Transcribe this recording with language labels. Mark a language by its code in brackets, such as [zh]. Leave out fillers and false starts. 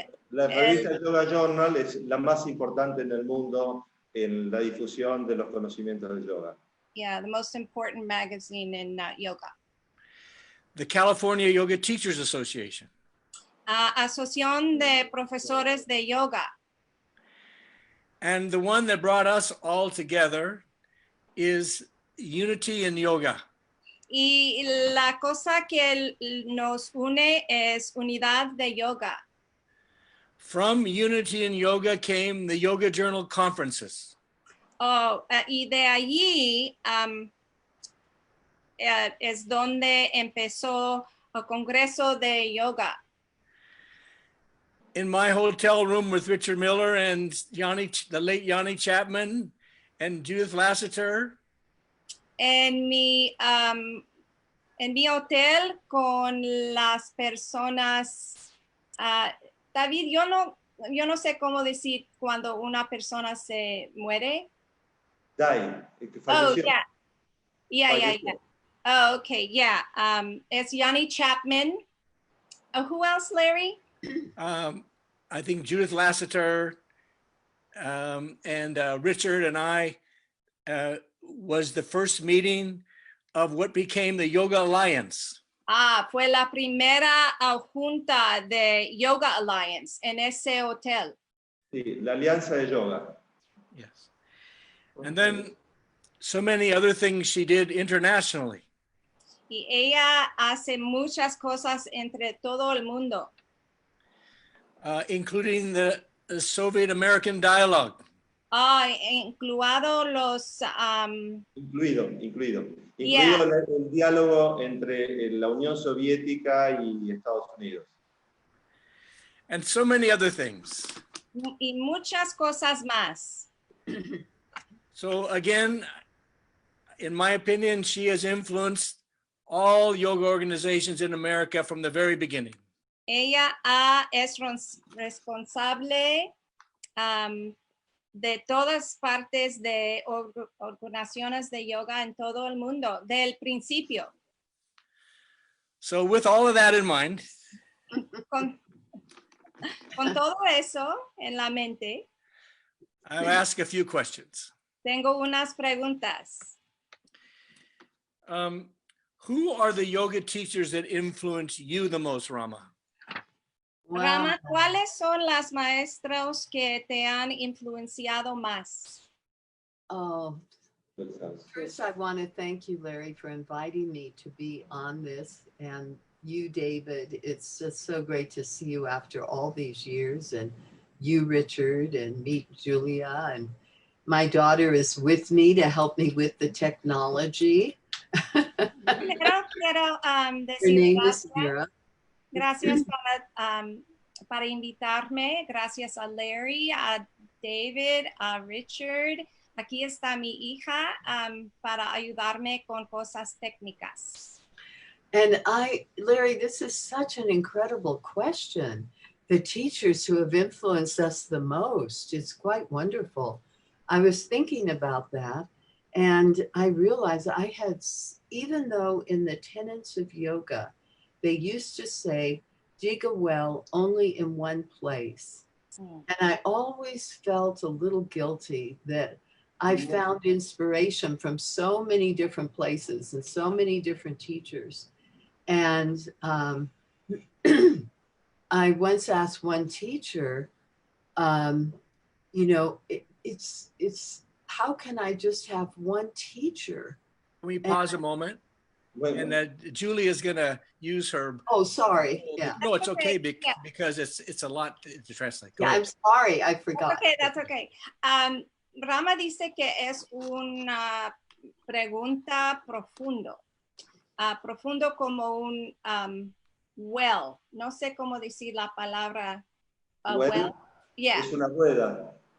[es] La revista Yoga Journal es la más importante en el mundo en la difusión de los conocimientos del yoga. [en] Yeah, the most important magazine in yoga. The California Yoga Teachers Association. [es] Asociación de Profesores de Yoga. [en] And the one that brought us all together is Unity in Yoga. [es] Y la cosa que nos une es unidad de yoga. [en] From Unity in Yoga came the Yoga Journal conferences. [es] Oh, y de allí es donde empezó el Congreso de Yoga. [en] In my hotel room with Richard Miller and the late Yanni Chapman and Judith Lassiter. [es] En mi en mi hotel con las personas. David, yo no sé cómo decir cuando una persona se muere. [en] Die. Oh, [es] Falleció. [en] yeah. Oh, okay, yeah. It's Yanni Chapman. Who else, Larry? I think Judith Lassiter and Richard and I was the first meeting of what became the Yoga Alliance. [es] Fue la primera junta de Yoga Alliance en ese hotel. Sí, la Alianza de Yoga. [en] Yes. And then so many other things she did internationally. [es] Y ella hace muchas cosas entre todo el mundo. [en] Including the Soviet American dialogue. [es] Incluido los... Incluido [en] Yeah. [es] el diálogo entre la Unión Soviética y Estados Unidos. [en] And so many other things. [es] Y muchas cosas más. [en] So again, in my opinion, she has influenced all yoga organizations in America from the very beginning. [es] Ella es responsable de todas partes de organizaciones de yoga en todo el mundo, del principio. [en] So with all of that in mind, [es] Con todo eso en la mente, [en] I'll ask a few questions. [es] tengo unas preguntas. [en] Who are the yoga teachers that influence you the most, Rama? Wow. [es] Rama, ¿cuáles son las maestros que te han influenciado más? [en] Oh, first I want to thank you, Larry, for inviting me to be on this, and you, David. It's just so great to see you after all these years, and you, Richard, and meet Julia, and my daughter is with me to help me with the technology. [es] Quiero [en] Her [es] decir [en] name [es] gracias. [en] is Mira. [es] Gracias para invitarme. Gracias a Larry, a David, a Richard. Aquí está mi hija para ayudarme con cosas técnicas. [en] And Larry, this is such an incredible question. The teachers who have influenced us the most, it's quite wonderful. I was thinking about that, and I realized I had, even though in the tenets of yoga, they used to say, dig a well only in one place. And I always felt a little guilty that I found inspiration from so many different places and so many different teachers. And I once asked one teacher, it's how can I just have one teacher? Can we pause a moment? And Julie is going to use her. Oh, sorry. Yeah. No, it's okay because it's a lot to translate. Go I'm sorry. I forgot. That's okay. [es] Rama dice que es una pregunta profundo. Profundo como un well. No sé cómo decir la palabra well. [en] Yeah. [es] Es una rueda.